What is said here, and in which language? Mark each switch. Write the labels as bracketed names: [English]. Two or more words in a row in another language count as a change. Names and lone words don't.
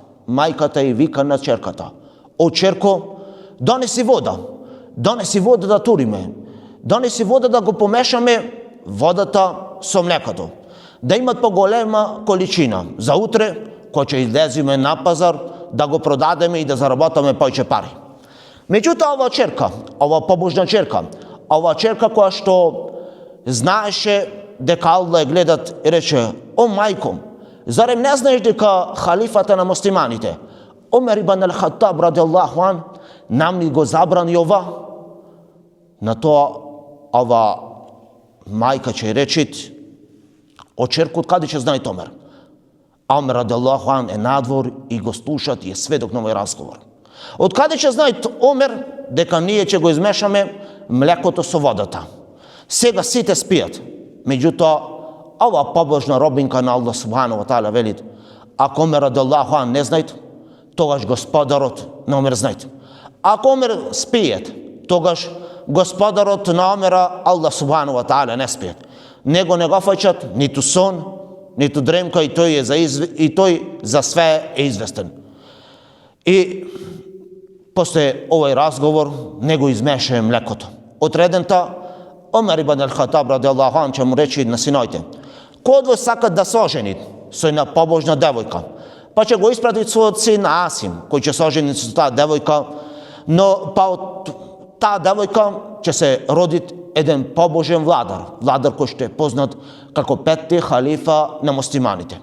[Macedonian] Мајката и вика на ќерката: "О ќерко, донеси вода да туриме, донеси вода да го помешаме водата со млекото, да имат поголема количина за утре, кој ќе излеземе на пазар, да го продадеме и да заработаме повеќе пари." Меѓутоа ова ќерка, ова побожна ќерка, ова ќерка која што знаеше дека Аллах гледат, и рече: "О мајко, зарем не знаеш дека халифата на муслиманите, Умар ибн ал-Хаттаб [Arabic] رضي الله عنه, [Macedonian] нам ни го забрани ова?" На тоа ова мајка ќе речит: "О ќерко, од каде ќе знае Умар?" А Умар [Arabic] رضي الله عنه [Macedonian] е надвор и го слушат и е сведок на овој разговор. Од каде ќе знае Умар дека ние ќе го измешаме млекото со водата? Сега сите спијат. Меѓутоа, ова побожна робинка на Аллах [Arabic] سبحانه وتعالى [Macedonian] вели: ако Умар [Arabic] رضي الله عنه [Macedonian] не знаат, тогаш господарот на Умар знаат. Ако Умар спијат, тогаш господарот на Умара, Аллах [Arabic] سبحانه وتعالى, [Macedonian] не спијат. Него не го фаќат ниту сон, ниту дремка, и тој за све е известен. И после овој разговор него измеше млекото. Отредента Умар ибн ал-Хаттаб [Arabic] رضي الله عنه [Macedonian] ќе му рече на синоите: "Кој од вас сака да се ожени со една побожна девојка?" Па ќе го испрати својот син Асим, кој ќе се ожени со таа девојка, но па од таа девојка ќе се роди еден побожен владар кој што е познат како петти халифа на муслиманите.